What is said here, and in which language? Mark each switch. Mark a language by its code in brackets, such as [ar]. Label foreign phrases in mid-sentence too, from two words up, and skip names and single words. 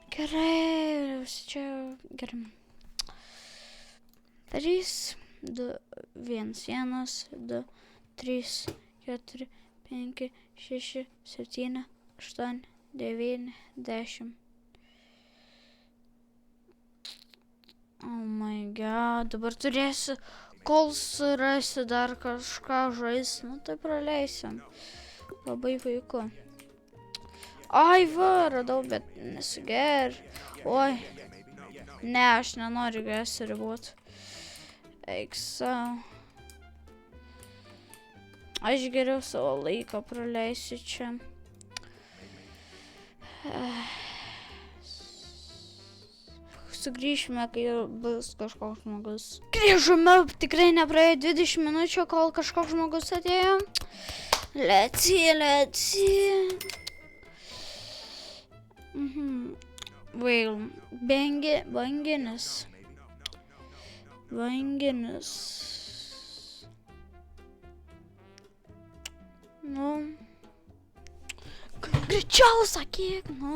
[lt] Gerai, čia gerai. 3, 2, 1, 1, 2, 3, 4, 5, 6, 7, 8, 9, 10. [en] Oh my god, [lt] dabar turėsiu, kol surasiu dar kažką žais, nu tai praleisim. Labai puiku. Ai va, radau, bet nesiger. Oi. Ne, aš nenoriu gėsi ribot. Eik savo. Aš geriau savo laiką praleisiu čia. Sugrįšime, kai bus kažkoks žmogus. Grįžome, tikrai nepraėjo 20 minučių, kol kažkoks žmogus atėjo. [en] Let's see. [lt] Vėl, banginis. Nu. Greičiau sakyk, nu.